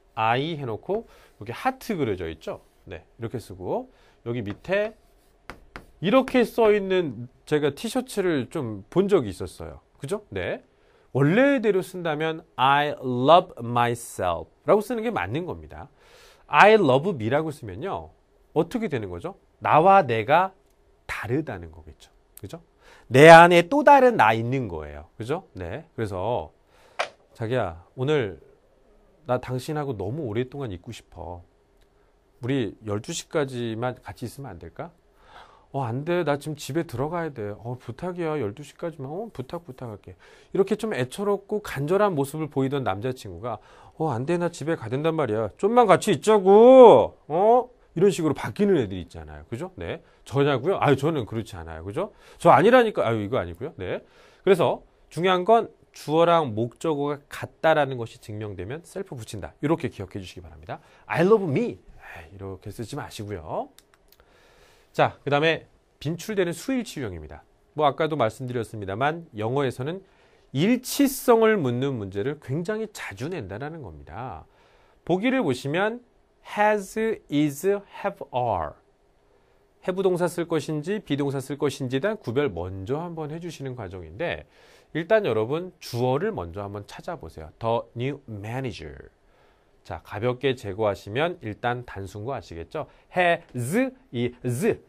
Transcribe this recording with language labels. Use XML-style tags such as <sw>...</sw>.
<ko>I 해놓고 여기 하트 그려져 있죠? 네, 이렇게 쓰고 여기 밑에 이렇게 써 있는 제가 티셔츠를 좀 본 적이 있었어요. 그죠? 네. 원래대로 쓴다면 I love myself 라고 쓰는 게 맞는 겁니다. I love me 라고 쓰면요. 어떻게 되는 거죠? 나와 내가 다르다는 거겠죠. 그죠? 내 안에 또 다른 나 있는 거예요. 그죠? 네. 그래서 자기야, 오늘 나 당신하고 너무 오랫동안 있고 싶어. 우리 12시까지만 같이 있으면 안 될까? 안 돼. 나 지금 집에 들어가야 돼. 부탁이야. 12시까지만. 부탁할게. 이렇게 좀 애처롭고 간절한 모습을 보이던 남자친구가 안 돼. 나 집에 가야 된단 말이야. 좀만 같이 있자고. 이런 식으로 바뀌는 애들이 있잖아요. 그죠? 네. 저냐고요? 저는 그렇지 않아요. 그죠? 저 아니라니까. 이거 아니고요. 네. 그래서 중요한 건 주어랑 목적어가 같다라는 것이 증명되면 셀프 붙인다. 이렇게 기억해 주시기 바랍니다. I love me. 이렇게 쓰지 마시고요. 자, 그 다음에 빈출되는 수일치유형입니다. 아까도 말씀드렸습니다만 영어에서는 일치성을 묻는 문제를 굉장히 자주 낸다는 겁니다. 보기를 보시면 has, is, have, are. have 동사 쓸 것인지 비동사 쓸 것인지에 대한 구별 먼저 한번 해주시는 과정인데 일단 여러분 주어를 먼저 한번 찾아보세요.</ko> <en>The new manager.</en> <ko>자, 가볍게 제거하시면 일단 단순거 아시겠죠?</ko> <en>has, is.</en>